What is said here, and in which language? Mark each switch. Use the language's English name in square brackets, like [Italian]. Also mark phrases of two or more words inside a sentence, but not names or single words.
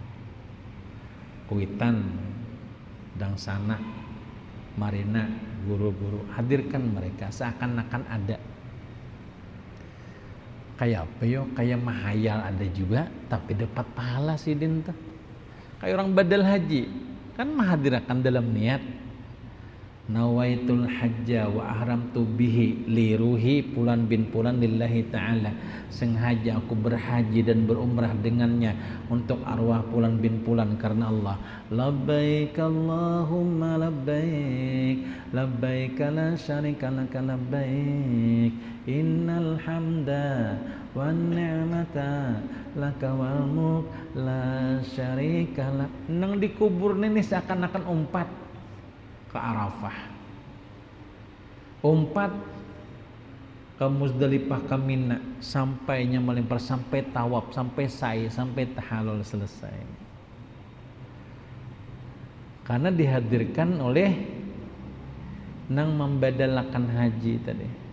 [Banjar] Kuitan, dangsana, marina, guru-guru, hadirkan mereka seakan-akan ada. Kayak apa yo? Kayak mahayal ada juga, tapi dapat pahala sidin tuh. Kayak orang badal haji, kan menghadirkan dalam niat. [Arabic] نويت الحج وأحرمت به لروح فلان بن فلان لله تعالى. [Indonesian] Sengaja aku berhaji dan berumrah dengannya untuk arwah pulan bin pulan karena Allah. [Arabic] لبيك اللهم لبيك، لبيك لا شريك لك لبيك، إن الحمد والنعمة لك والملك لا شريك لك. [Banjar] Nang dikubur ini seakan-akan umpat ke Arafah, umpat ke Muzdalifah, ke Mina, sampainya melempar, sampai tawaf, sampai sa'i, sampai tahalul selesai. Karena dihadirkan oleh nang membadalakan haji tadi.